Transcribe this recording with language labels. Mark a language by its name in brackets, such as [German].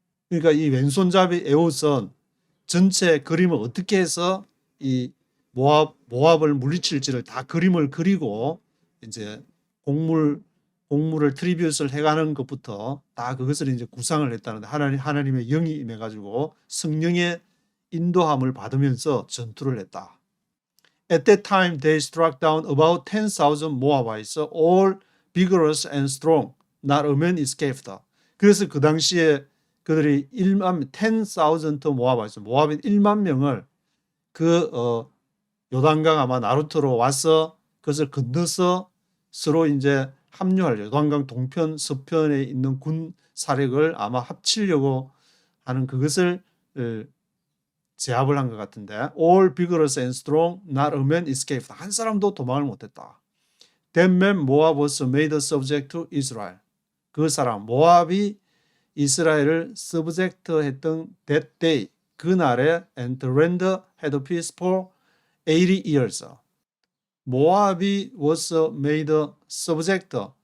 [Korean] 그러니까 이 왼손잡이 에훗은 전체 그림을 어떻게 해서 이 모압을 물리칠지를 다 그림을 그리고 이제 공물을 트리뷰트를 해가는 것부터 다 그것을 이제 구상을 했다는데, 하나님의 영이 임해가지고 성령의 인도함을 받으면서 전투를 했다. [English] At that time they struck down about 10,000 Moabites, all vigorous and strong. Not a man escaped. [Korean] 그래서 그 당시에 그들이 10,000 Moabites, 모압인 1만 명을 요단강 아마 나루토로 와서 그것을 건너서 서로 이제 합류할, 요단강 동편 서편에 있는 군 사력을 아마 합치려고 하는 그것을 제압을 한 것 같은데, [English] all vigorous and strong, not a man escaped. [Korean] 한 사람도 도망을 못했다. [English] That man Moab was made subject to Israel. [Korean] 그 사람 모압이 이스라엘을 [English] subject 했던 that day, [Korean] 그날에, [English] and the land had peace for 80 years. [Korean] 모압이 [English] was made subject.